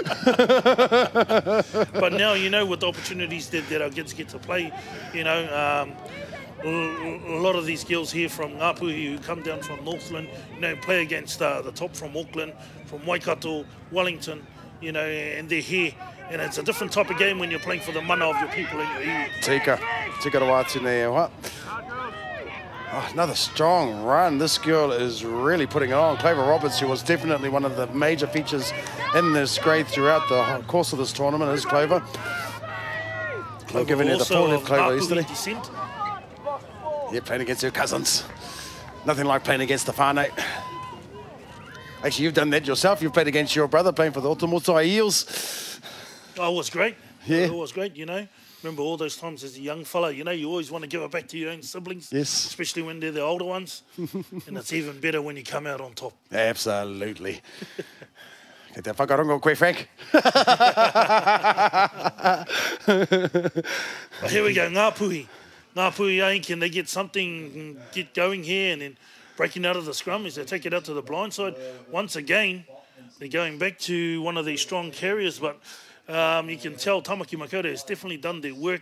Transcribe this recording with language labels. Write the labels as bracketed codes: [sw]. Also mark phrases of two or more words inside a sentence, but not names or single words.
[en] But now, you know, with the opportunities that our kids get to play, you know, a lot of these girls here from Ngāpuhi who come down from Northland, you know, play against the top from Auckland, from Waikato, Wellington, you know, and they're here. And it's a different type of game when you're playing for the mana of your people in your iwi. [mi] Tika rawatu nei [en] what? Oh, another strong run. This girl is really putting it on. Clover Roberts, who was definitely one of the major features in this grade throughout the course of this tournament, is Clover. I've given her the forehead, Clover, yesterday. Descent. Yeah, playing against her cousins. Nothing like playing against the whānau. Actually, you've done that yourself. You've played against your brother, playing for the Otomotai Eels. Oh, it was great. Yeah. It was great, you know. Remember all those times as a young fella, you know, you always want to give it back to your own siblings. Yes. Especially when they're the older ones. And it's even better when you come out on top. Absolutely. [mi] Kei te whakarongo koe, Frank. [en] But here we go, Ngāpuhi. Ngāpuhi, can they get something, get going here, and then breaking out of the scrum as they take it out to the blind side. Once again, they're going back to one of these strong carriers, but you can tell Tāmaki Makaurau has definitely done their work.